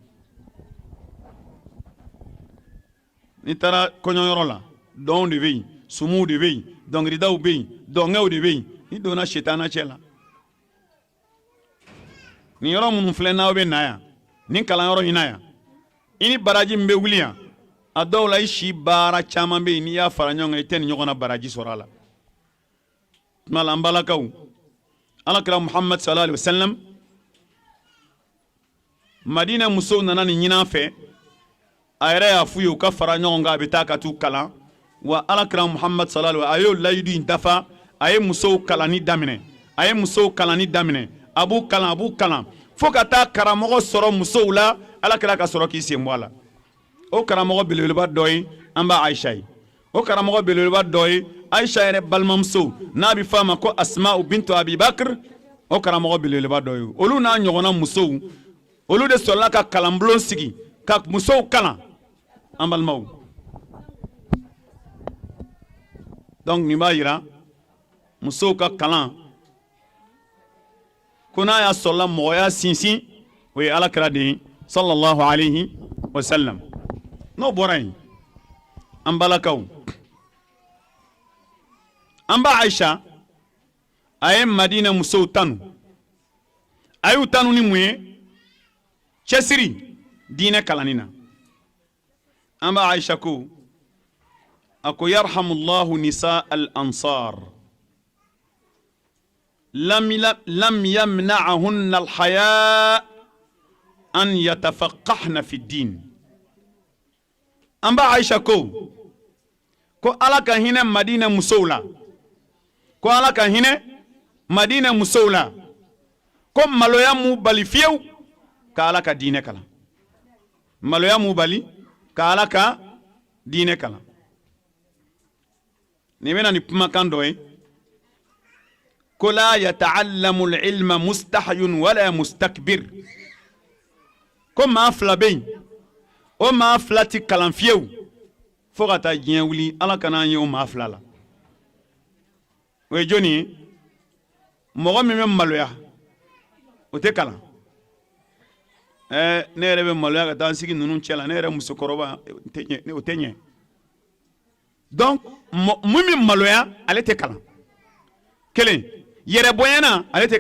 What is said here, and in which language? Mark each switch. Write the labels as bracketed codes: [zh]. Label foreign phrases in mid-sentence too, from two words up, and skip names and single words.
[bm] n'i taara kɔɲɔyɔrɔ la dɔnw de bɛ yen sumuw de bɛ yen dɔnkilidaw bɛ yen dɔnkɛw de bɛ yen n'i donna shaitana cɛ la nin yɔrɔ minnu filɛ n'aw bɛ na yan nin kalanyɔrɔ in na yan i ni baraji min bɛ wuli yan a dɔw la i si baara caman bɛ yen n'i y'a fara ɲɔgɔn kan i tɛ nin ɲɔgɔnna baraji sɔrɔ a la tuma la an balakaw alakira muhammad [ar] صلى الله عليه وسلم [bm] madina musow nana nin ɲinan fɛ a yɛrɛ y'a f'u ye u ka fara ɲɔgɔn kan a bɛ taa ka t'u kalan wa alakira muhammad [ar] صلى الله عليه وسلم [bm] a y'o layidu in dafa a ye musow kalanni daminɛ a b'u kalan fo ka taa karamɔgɔ sɔrɔ musow la alakira ka sɔrɔ k'i sen bɔ a la o karamɔgɔ belebeleba dɔ ye an b'a ayisa ye o karamɔgɔ belebeleba dɔ ye ayisa yɛrɛ balimamuso n'a bɛ fɔ a ma ko asma'u bintu abibakir o karamɔgɔ belebeleba dɔ ye olu n'a ɲɔgɔnna musow olu de sɔrɔla ka kalanbulon sigi ka musow kalan an balimaw [fr] donc [bm] nin b'a yira musow ka kalan ko n'a y'a sɔrɔla mɔgɔya sinsin o ye alakira de ye [ar] صلى الله عليه وسلم [bm] n'o bɔra yen an balakaw an b'a ayisa a ye madina musow tanu a y'u tanu ni mun ye cɛsiri diinɛ kalanni na an b'a ayisa ko a ko [ar] يرحم الله نساء الأنصار لم يمنعهن الحياء أن يتفقهن في الدين [bm] an b'a ayisa ko ala ka hinɛ madina musow la ko ala ka hinɛ madina musow la ko maloya m'u bali fiyewu ka ala ka diinɛ kalan maloya m'u bali ka ala ka diinɛ kalan nin bɛna ni kumakan dɔ ye ko [ar] لا يتعلم العلم مستحي ولا مستكبر [bm] ko maa fila bɛ yen o maa fila ti kalan fiyewu fo ka taa diɲɛ wuli ala kana an ye o maa fila la o ye jɔnni ye mɔgɔ min bɛ maloya o tɛ kalan ne yɛrɛ bɛ maloya ka taa n sigi ninnu cɛ la ne yɛrɛ musokɔrɔba o tɛ ɲɛ donc mun bɛ maloya ale tɛ kalan kelen yɛrɛ bonyana ale tɛ